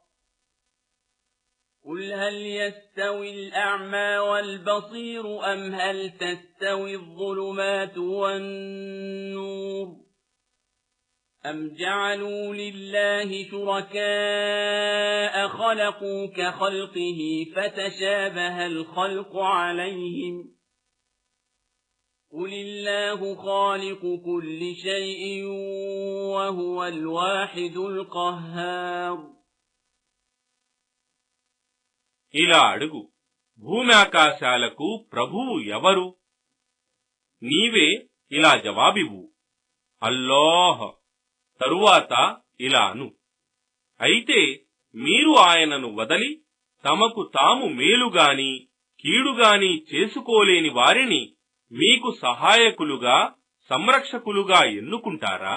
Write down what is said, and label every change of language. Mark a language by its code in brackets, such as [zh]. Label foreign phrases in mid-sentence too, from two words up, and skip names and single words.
[ar] قُلْ هَلْ يَسْتَوِي الْأَعْمَى وَالْبَصِيرُ أَمْ هَلْ تَسْتَوِي الظُّلُمَاتُ وَالنُّورُ أَمْ جَعَلُوا لِلَّهِ شُرَكَاءَ خَلَقُوا كَخَلْقِهِ فَتَشَابَهَ الْخَلْقُ عَلَيْهِمْ قُلِ اللَّهُ خَالِقُ كُلِّ شَيْءٍ وَهُوَ الْوَاحِدُ الْقَهَّارُ. [te] ఇలా అడుగు, భూమ్యాకాశాలకు ప్రభువు ఎవరు? నీవే ఇలా జవాబివ్వు. అల్లాహ్. తరువాత ఇలా అను, అయితే మీరు ఆయనను వదలి తమకు తాము మేలుగాని కీడుగాని చేసుకోలేని వారిని మీకు సహాయకులుగా సంరక్షకులుగా ఎన్నుకుంటారా?